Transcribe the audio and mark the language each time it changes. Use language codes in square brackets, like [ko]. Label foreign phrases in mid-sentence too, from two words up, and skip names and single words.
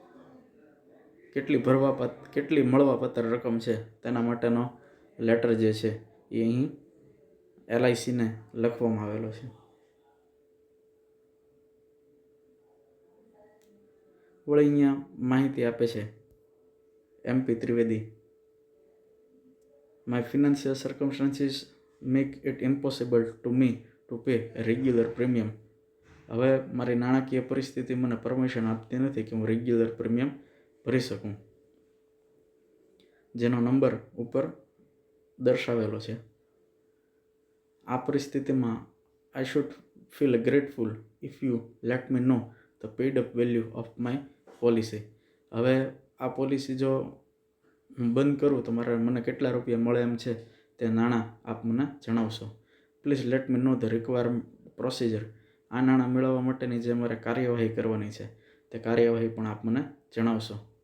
[gu] કેટલી મળવાપાત્ર રકમ છે તેના માટેનો લેટર જે છે એ અહીં LICને લખવામાં આવેલો છે. વળી અહીંયા માહિતી આપે છે MP ત્રિવેદી. [en] My financial circumstances make it impossible to me to pay a regular premium. [gu] હવે મારી નાણાકીય પરિસ્થિતિ મને પરમિશન આપતી નથી કે હું [en] regular premium [gu] ભરી શકું, જેનો નંબર ઉપર દર્શાવેલો છે. આ પરિસ્થિતિમાં [en] I should feel grateful if you let me know the paid up value of my policy. [gu] હવે આ પોલિસી જો હું બંધ કરું તો મને કેટલા રૂપિયા મળે એમ છે તે નાણાં આપ મને જણાવશો. [en] Please let me know the required procedure. [gu] આ નાણાં મેળવવા માટેની જે મારે કાર્યવાહી કરવાની છે તે કાર્યવાહી પણ આપ મને જણાવશો.